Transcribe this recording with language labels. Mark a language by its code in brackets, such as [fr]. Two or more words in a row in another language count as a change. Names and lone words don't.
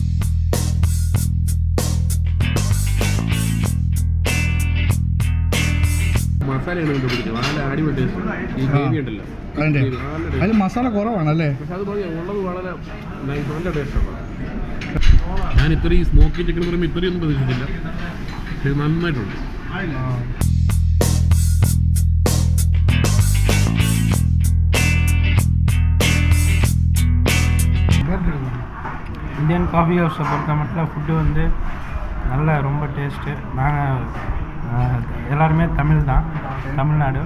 [ml] മസാലയാണ് കണ്ടുപിടിക്കുന്നത്, നല്ല അടിപൊളി ടേസ്റ്റ്. ഈ ഗ്രേവി ഉണ്ടല്ലോ, അതിൽ മസാല കുറവാണല്ലേ, പക്ഷെ അത് ഉള്ളത് വളരെ നല്ല ടേസ്റ്റാണ്. ഞാൻ ഇത്രയും [en] smoky chicken [ml] പറയുമ്പോൾ ഇത്രയൊന്നും പ്രതീക്ഷിച്ചില്ല, ഇത് നന്നായിട്ടുണ്ട്. [ta] இந்தியன் காஃபி ஹவுஸை பொறுத்த மட்டும் ஃபுட்டு வந்து நல்ல ரொம்ப டேஸ்ட்டு. நாங்கள் எல்லாருமே தமிழ் தான், தமிழ்நாடு.